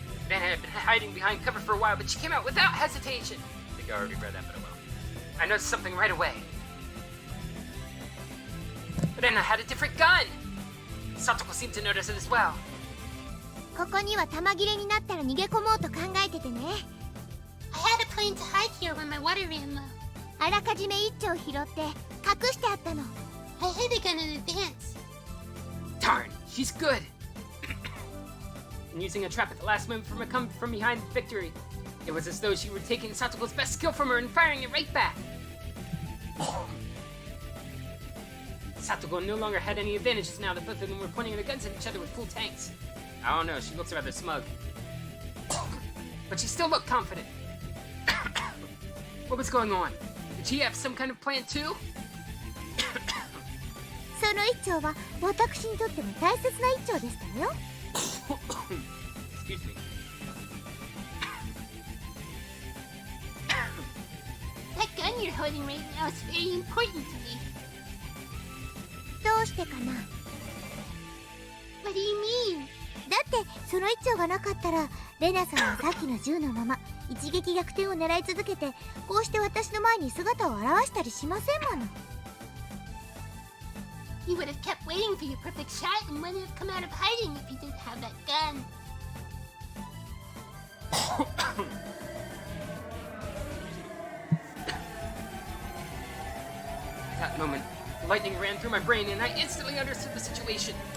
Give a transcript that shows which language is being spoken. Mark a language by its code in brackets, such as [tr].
[en] Rena had been hiding behind cover for a while, but she came out without hesitation. I think I already read that, but I will. I noticed something right away. Rena had a different gun! Satoko seemed to notice it as well. [ja] ここには弾切れになったら逃げ込もうと考えててね。 [en] I had a plan to hide here when my water ran low. [ja] あらかじめ一丁拾って隠してあったの。 [en] I hid a gun in advance. Darn, she's good! And using a trap at the last moment from a come from behind victory. It was as though she were taking Satoko's best skill from her and firing it right back. Satoko no longer had any advantages now that both of them were pointing their guns at each other with full tanks. I don't know, she looks rather smug. But she still looked confident. What was going on? Did she have some kind of plan too? [ja] その一丁は私にとっても大切な一丁でしたよ。 [en] Excuse me. That gun you're holding right now is very important to me. [ja] どうしてかな。 [en] What do you mean? [ja] だってその一丁がなかったらレナさんはさっきの銃のまま一撃逆転を狙い続けてこうして私の前に姿を現したりしませんもの。 [en] You would have kept waiting for your perfect shot and wouldn't have come out of hiding if you didn't have that gun. That moment, lightning ran through my brain and I instantly understood the situation.